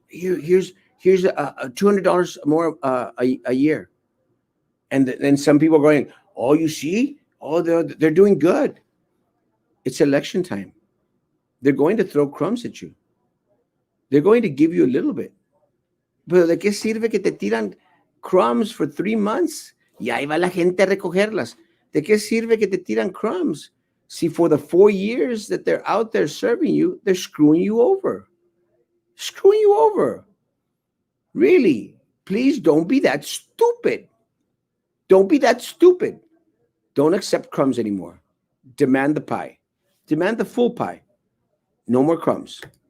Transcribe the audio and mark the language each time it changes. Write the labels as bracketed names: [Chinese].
[English] Here's $200 more a year. And then some people are going, oh, you see? Oh, they're doing good. It's election time. They're going to throw crumbs at you. They're going to give you a little bit. [Spanish] Pero ¿de qué sirve que te tiran [English] crumbs for 3 months? [Spanish] Y ahí va la gente a recogerlas. ¿De qué sirve que te tiran [English] crumbs? See, for the 4 years that they're out there serving you, they're screwing you over. Screwing you over. Really, please don't be that stupid. Don't be that stupid. Don't accept crumbs anymore. Demand the pie. Demand the full pie. No more crumbs.